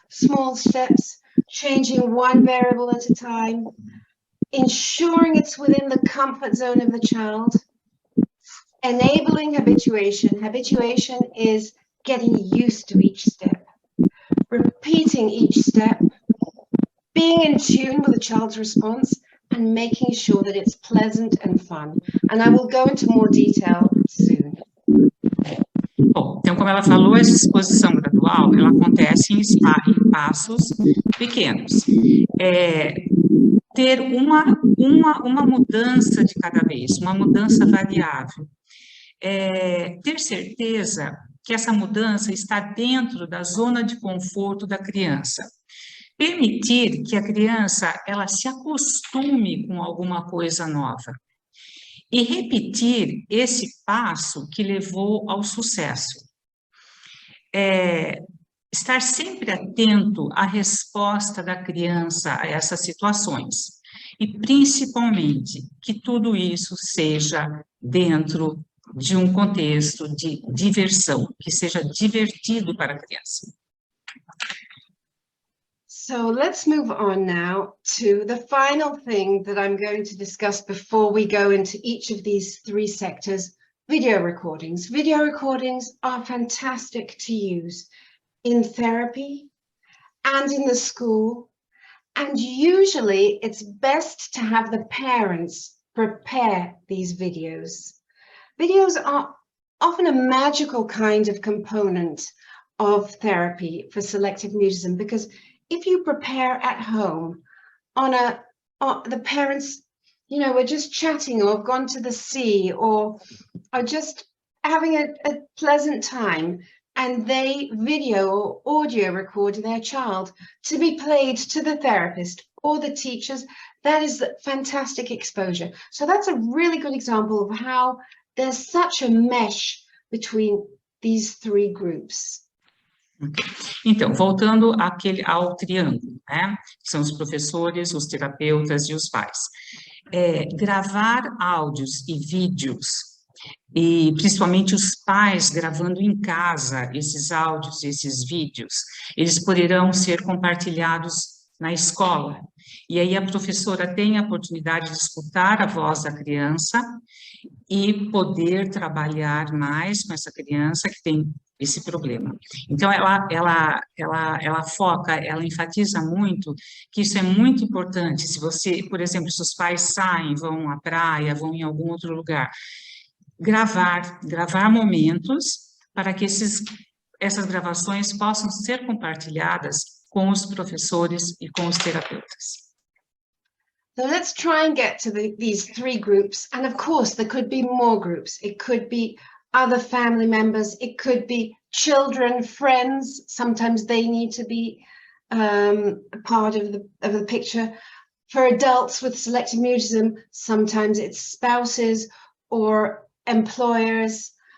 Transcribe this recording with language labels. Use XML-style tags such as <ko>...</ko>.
<en>Small steps, changing one variable at a time, ensuring it's within the comfort zone of the child, enabling habituation. Habituation is getting used to each step, repeating each step, being in tune with the child's response, and making sure that it's pleasant and fun. And I will go into more detail soon.</en> <pt>Bom, então, como ela falou, essa exposição gradual, ela acontece em passos pequenos. Ter uma mudança de cada vez, uma mudança variável. Ter certeza que essa mudança está dentro da zona de conforto da criança. Permitir que a criança ela se acostume com alguma coisa nova. E repetir esse passo que levou ao sucesso. Estar sempre atento à resposta da criança a essas situações. E, principalmente, que tudo isso seja dentro de um contexto de diversão, que seja divertido para a criança.</pt> <en>So let's move on now to the final thing that I'm going to discuss before we go into each of these 3 sectors, video recordings. Video recordings are fantastic to use in therapy and in the school. And usually it's best to have the parents prepare these videos. Videos are often a magical kind of component of therapy for selective mutism, because if you prepare at home the parents, you know, we're just chatting or have gone to the sea or are just having a pleasant time, and they video or audio record their child to be played to the therapist or the teachers. That is fantastic exposure. So that's a really good example of how there's such a mesh between these three groups.</en> <pt>Então, voltando ao triângulo, né? São os professores, os terapeutas e os pais. Gravar áudios e vídeos, e principalmente os pais gravando em casa esses áudios, esses vídeos, eles poderão ser compartilhados na escola. E aí a professora tem a oportunidade de escutar a voz da criança e poder trabalhar mais com essa criança que tem esse problema. Então, ela foca, ela enfatiza muito que isso é muito importante. Se você, por exemplo, se os pais saem, vão à praia, vão em algum outro lugar, gravar momentos para que essas gravações possam ser compartilhadas com os professores e com os terapeutas.</pt> <en>So let's try and get to these three groups. And of course, there could be more groups. It could be other family members. It could be children, friends. Sometimes they need to be a part of the picture. For adults with selective mutism, sometimes it's spouses or employers.</en>